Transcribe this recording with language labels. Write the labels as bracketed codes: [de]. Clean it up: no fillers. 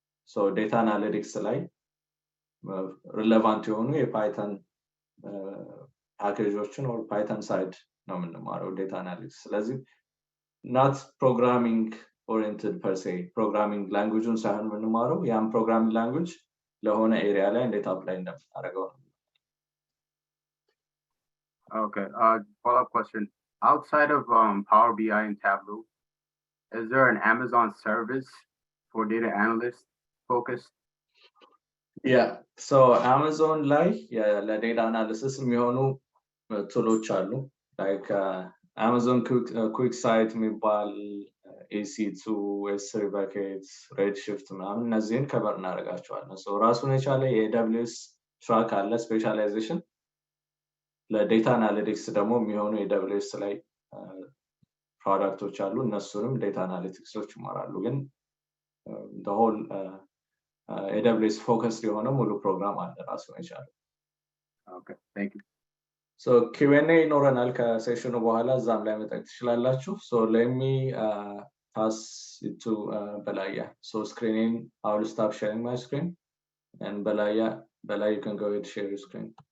[am] so data analytics ላይ relevant የሆኑ የፓይተን ፓኬጆችን or ፓይተን ሳይድ ነው የምንማረው ዴታ አናሊቲክስ። ስለዚህ [en] not programming oriented per se, [am] programming languageን ሳይሆን የምንማረው ያን ፕሮግራሚንግ ላንጉዌጅ ለሆነ ኤሪያ ላይ እንዴት አፕላይ እንደምናደርገው ነው። [en] Okay, follow-up question. Outside of Power BI and Tableau, is there an Amazon service for data analysts focused? [am] Yeah, so Amazon ላይ ለዴታ አናሊሲስ የሚሆኑ ቱሎች አሉ [en] like Amazon quick site [am] የሚባል EC2 S3 buckets redshift ምናምን እነዚህን ከበር እናደርጋቸዋለን so ራሱን የቻለ የAWS ትራክ አለ ስፔሻላይዜሽን ለዴታ አናሊቲክስ ደግሞ የሚሆኑ AWS ላይ ፕሮዳክቶች አሉ እነሱንም ዴታ አናሊቲክሶች ይማራሉ ግን [en] the whole AWS focused [am] የሆነ ሙሉ ፕሮግራም አለ ራሱን የቻለ [en] Okay, thank you. So Q&A [am] ይኖረናል ከሴሽኑ በኋላ እዛም ላይ መጠየቅ ትችላላችሁ [en] so let me pass it to Balaya so screening I will stop sharing my screen and Balaya you can go ahead and share your screen.